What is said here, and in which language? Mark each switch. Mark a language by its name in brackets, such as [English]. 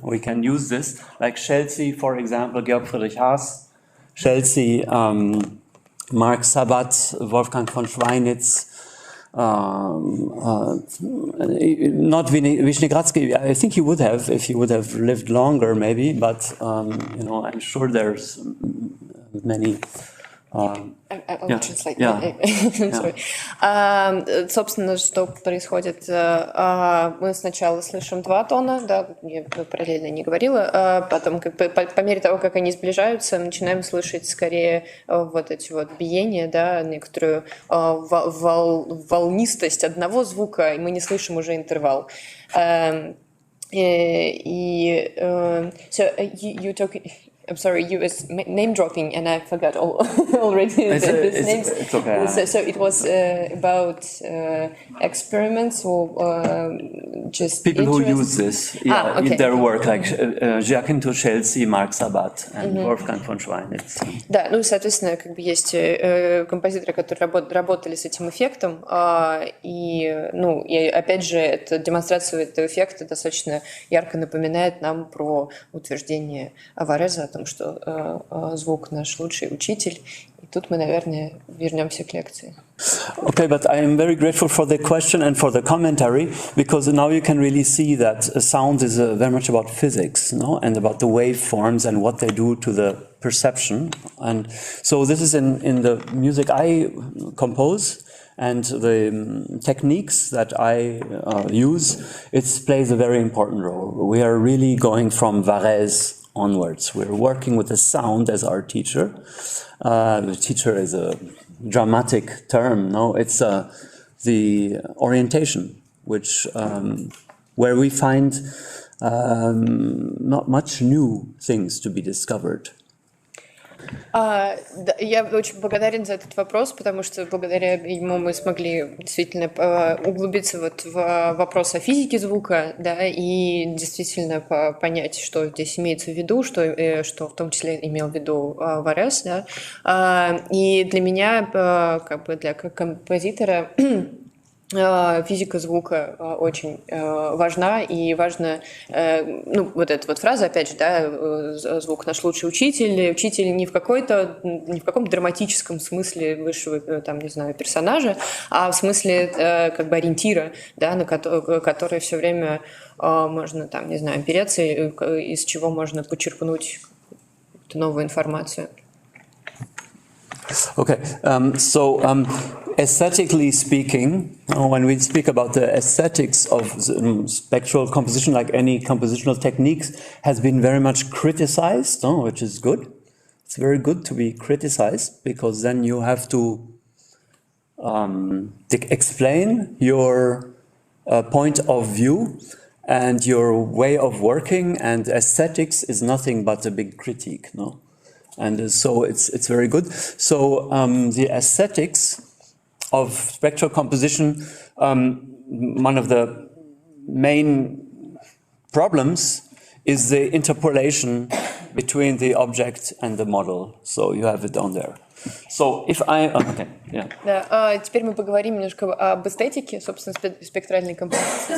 [English] We can use this, like Chelsea, for example, Georg Friedrich Haas, Chelsea, Mark Sabat, Wolfgang von Schweinitz, not Vyshnegradsky. I think he would have, if he would have lived longer, maybe, but, you know, I'm sure there's many... I'll translate. Yeah. Sorry. [Russian] Собственно, что происходит? Мы сначала слышим два тона, да, я параллельно не говорила, потом по мере того, как они сближаются, начинаем слышать скорее вот эти вот биения, да, некоторую волнистость одного звука, и мы не слышим уже интервал. [English] So you talking... I'm sorry, you was name dropping, and I forgot already these names. It's okay. So it was about experiments or just people interest? who use this Okay. in their work, like Giacinto Chelsea, Mark Sabat, and Wolfgang von Schweinitz. [Russian] Да, ну, соответственно, как бы есть композиторы, которые работали с этим эффектом, и, ну, и опять же, эта демонстрация этого эффекта достаточно ярко напоминает нам про утверждение Вареза о том, что звук наш лучший учитель. И тут мы, наверное, вернемся к лекции. [English] Okay, but I am very grateful for the question and for the commentary, because now you can really see that sound is very much about physics, no, and about the waveforms and what they do to the perception. And so this is in the music I compose. And the techniques that I use, it plays a very important role. We are really going from Varese onwards. We're working with the sound as our teacher. The teacher is a dramatic term, no? It's the orientation, which where we find not much new things to be discovered. [Russian] Я очень благодарен за этот вопрос, потому что благодаря ему мы смогли действительно углубиться вот в вопрос о физике звука, да, и действительно понять, что здесь имеется в виду, что в том числе имел в виду Варез, да. И для меня, как бы для композитора, физика звука очень важна, и важно, ну, вот эта вот фраза, опять же, да, звук наш лучший учитель, учитель не в каком драматическом смысле высшего, там, не знаю, персонажа, а в смысле, как бы, ориентира, да, на который все время можно, там, не знаю, опереться, из чего можно почерпнуть новую информацию. [English] Okay, aesthetically speaking, when we speak about the aesthetics of spectral composition, like any compositional techniques, has been very much criticized, which is good. It's very good to be criticized, because then you have to explain your point of view and your way of working, and aesthetics is nothing but a big critique, no? And so it's very good. So the aesthetics of spectral composition, one of the main problems is the interpolation between the object and the model. So you have it down there. So if I... okay, yeah. [Russian] Да, теперь мы поговорим немножко об эстетике, собственно, спектральной композиции.